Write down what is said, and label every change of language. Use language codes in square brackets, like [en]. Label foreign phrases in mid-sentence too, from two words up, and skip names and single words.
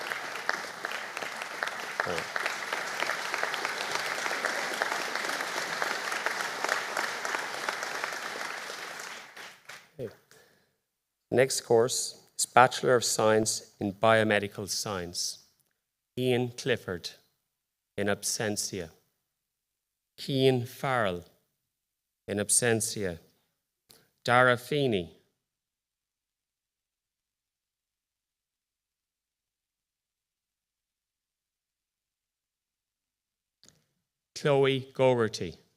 [en] Okay. Next course is Bachelor of Science in Biomedical Science. Ian Clifford, [la] in absentia. [en] Cian Farrell, [la] in absentia. [en] Dara Feeney. Chloe Gogarty.